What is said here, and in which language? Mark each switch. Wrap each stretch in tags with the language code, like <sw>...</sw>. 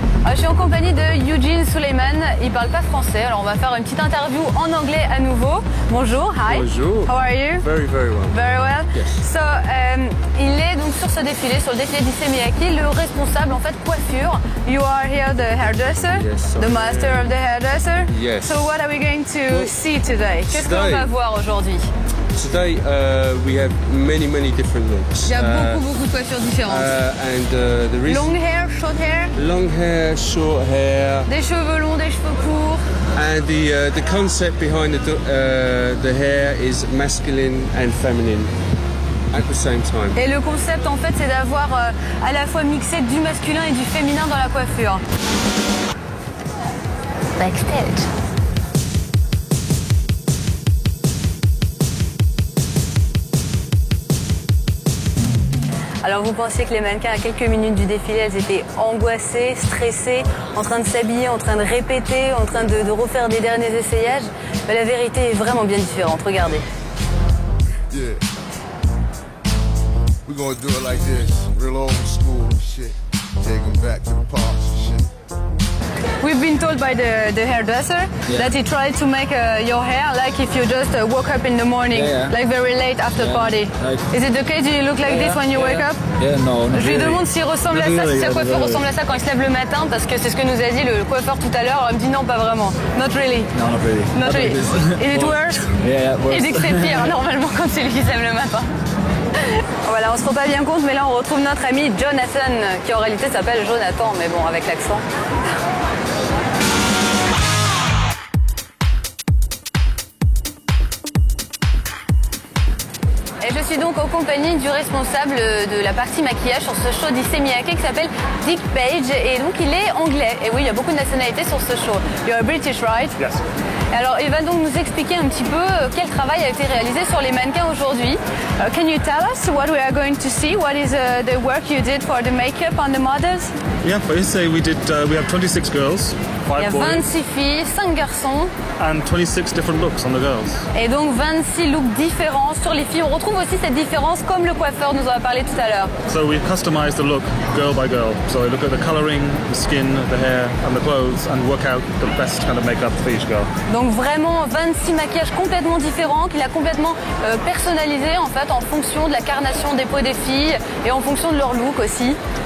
<fr>Je suis en compagnie de Eugene Suleiman, il parle pas français, alors on va faire une petite interview en anglais à nouveau. Bonjour, hi. Bonjour.</fr> <en>How are you? Very, very well. Very well. Yes.</en> <fr>So, il est donc sur ce défilé, sur le défilé d'Issey Miyake, le responsable en fait coiffure.</fr> <en>You are here the hairdresser, Yes, the master of the hairdresser. Yes. So what are we going to see today?</en> <fr>Qu'est-ce qu'on va voir aujourd'hui?</fr> <en>Today we have many different looks.</en> <fr>Il y a beaucoup de coiffures différentes.</fr> <en>The reason Long hair, short hair, long hair, short hair,</en> <fr>des cheveux longs, des cheveux courts.</fr> <en>and the concept behind the hair is masculine and feminine at the same time.</en> <fr>Et le concept en fait c'est d'avoir à la fois mixé du masculin et du féminin dans la coiffure.</fr> <en>Backstage.</en> <fr>Alors vous pensiez que les mannequins à quelques minutes du défilé, elles étaient angoissées, stressées, en train de s'habiller, en train de répéter, en train de refaire des derniers essayages. Mais la vérité est vraiment bien différente, regardez.</fr> <en>Yeah. We're gonna do it like this, real old school and shit. Take them back to the parks and shit. We've been told by the hairdresser that he tried to make your hair like if you just woke up in the morning, like very late after party. Like, Is it okay? Do you look like this when you wake up? Yeah, no,</en> <fr>Je lui demande s'il ressemble à ça, si sa coiffure ressemble à ça quand il se lève le matin, parce que c'est ce que nous a dit le coiffeur tout à l'heure. Il me dit non, pas vraiment.</fr> <en>Not really. No, not really. Not really. Is it worse? Yeah, worse.</en> <fr>Il dit que c'est pire normalement quand c'est lui qui se lève le matin. Voilà, on se rend pas bien compte, mais là on retrouve notre ami Jonathan, qui en réalité s'appelle Jonathan, mais bon, avec l'accent. Et je suis donc en compagnie du responsable de la partie maquillage sur ce show d'Issey Miyake qui s'appelle Dick Page, et donc il est anglais. Et oui, il y a beaucoup de nationalités sur ce show.</fr> <en>You're British, right? Yes.</en> <fr>Alors, il va donc nous expliquer un petit peu quel travail a été réalisé sur les mannequins aujourd'hui.</fr> <en>Can you tell us what we are going to see? What is the work you did for the makeup on the models? Yeah, for Issey we have 26 girls,</en> <fr>Il y a</fr> <en>5 boys,</en> <fr>26 filles, 5 garçons,</fr> <en>and 26 different looks on the girls.</en> <fr>et donc 26 looks différents sur les filles. On retrouve aussi cette différence comme le coiffeur nous en a parlé tout à l'heure.</fr> <en>So we customized the look girl by girl. So we look at the coloring, the skin, the hair, and the clothes, and work out the best kind of makeup for each girl.</en> <fr>Donc vraiment 26 maquillages complètement différents qu'il a complètement personnalisés en fait en fonction de la carnation des peaux des filles et en fonction de leur look aussi.</fr>